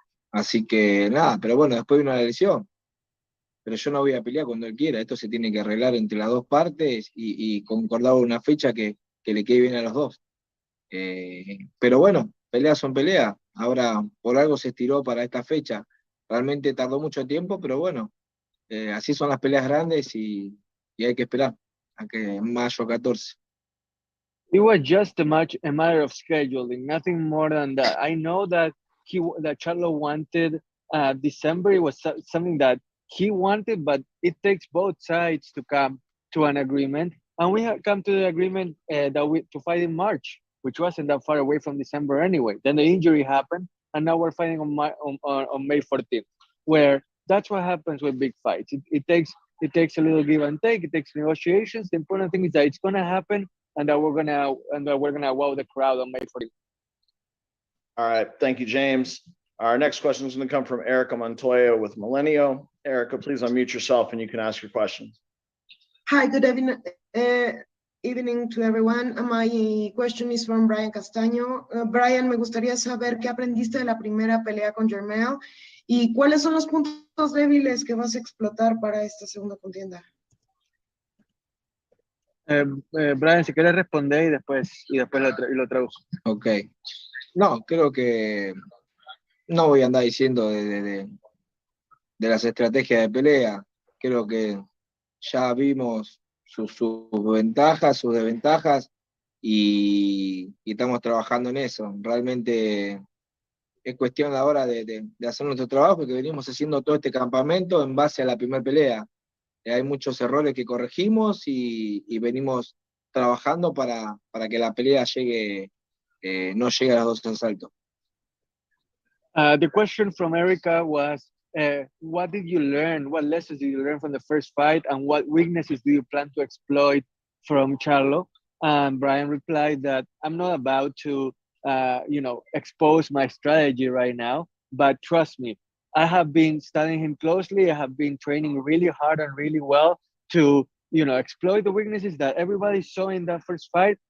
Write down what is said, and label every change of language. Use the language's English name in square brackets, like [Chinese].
[Spanish] Así que nada, pero bueno, después vino la lesión. Pero yo no voy a pelear cuando él quiera, esto se tiene que arreglar entre las dos partes y concordar una fecha que le quede bien a los dos. Pero bueno, peleas son peleas. Ahora, por algo se estiró para esta fecha. Realmente tardó mucho tiempo, pero bueno, así son las peleas grandes y hay que esperar a que mayo 14. [English] It was just a matter of scheduling, nothing more than that. I know that Charlo wanted December. It was something that he wanted, but it takes both sides to come to an agreement. And we have come to the agreement to fight in March, which wasn't that far away from December anyway. Then the injury happened, and now we're fighting on May 14th, where that's what happens with big fights. It takes a little give and take. It takes negotiations. The important thing is that it's gonna happen, and that we're gonna wow the crowd on May 14th. All right, thank you, James. Our next question is going to come from Erica Montoya with Millennial. Erica, please unmute yourself and you can ask your question. Hi, good evening to everyone. My question is from Brian Castaño. [Spanish] Brian, me gustaría saber qué aprendiste de la primera pelea con Jermell y cuáles son los puntos débiles que vas a explotar para esta segunda contienda. Brian, si quieres responder y después lo traduzco. Ok. No, creo que no voy a andar diciendo de las estrategias de pelea. Creo que ya vimos sus ventajas, sus desventajas y estamos trabajando en eso. Realmente es cuestión ahora de hacer nuestro trabajo, que venimos haciendo todo este campamento en base a la primera pelea. Hay muchos errores que corregimos y venimos trabajando para que la pelea no llegue a los dos asaltos. [English] The question from Erica was, what did you learn? What lessons did you learn from the first fight, and what weaknesses do you plan to exploit from Charlo? And Brian replied that I'm not about to, expose my strategy right now, but trust me, I have been studying him closely. I have been training really hard and really well to, exploit the weaknesses that everybody saw in that first fight.